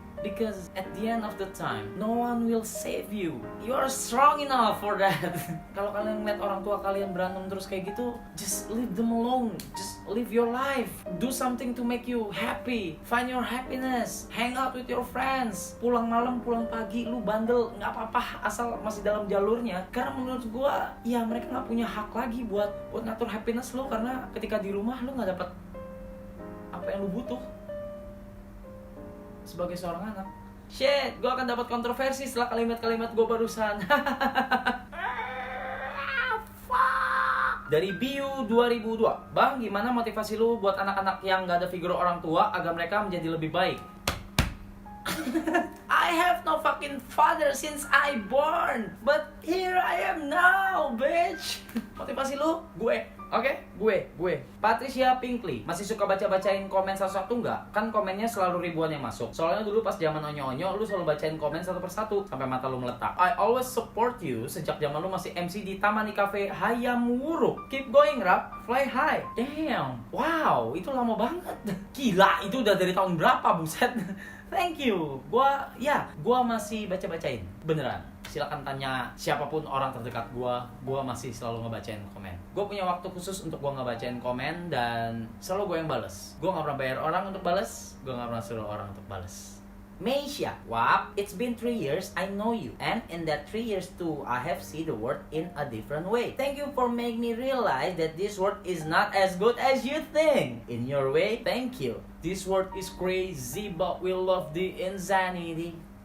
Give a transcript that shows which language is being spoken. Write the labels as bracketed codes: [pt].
[en] Because at the end of the time, no one will save you. You are strong enough for that. [id] Kalau kalian ngeliat orang tua kalian berantem terus kayak gitu, [en] just leave them alone. Just live your life. Do something to make you happy. Find your happiness. Hang out with your friends. [id] Pulang malam, pulang pagi, lu bandel, nggak apa-apa asal masih dalam jalurnya. Karena menurut gua, ya mereka nggak punya hak lagi buat ngatur happiness lu, karena ketika di rumah lu nggak dapet apa yang lu butuh sebagai seorang anak. Shit, gue akan dapat kontroversi setelah kalimat-kalimat gue barusan. Dari Biu 2002, Bang, gimana motivasi lu buat anak-anak yang gak ada figur orang tua agar mereka menjadi lebih baik? [en] I have no fucking father since I born, but here I am now, bitch. [id] Motivasi lu, gue Oke, gue. Patricia Pinkley. Masih suka baca-bacain komen satu-satu nggak? Kan komennya selalu ribuan yang masuk. Soalnya dulu pas zaman onyo-onyo, lu selalu bacain komen satu persatu sampai mata lu meletak. [en] I always support you [id] sejak zaman lu masih MC di Taman Cafe Hayam Wuruk. [en] Keep going, Rap. Fly high. Damn. [id] Wow, itu lama banget. Gila, itu udah dari tahun berapa, buset. [en] Thank you. [id] Gua masih baca-bacain. Beneran. Silakan tanya siapapun orang terdekat gua masih selalu ngebacain komen. Gua punya waktu khusus untuk gua ngebacain komen dan selalu gua yang bales. Gua nggak pernah bayar orang untuk bales, gua nggak pernah suruh orang untuk bales. [en] Meisha, Wap, it's been 3 years I know you, and in that 3 years too, I have seen the world in a different way. Thank you for making me realize that this world is not as good as you think. In your way, thank you. This world is crazy, but we love the insanity.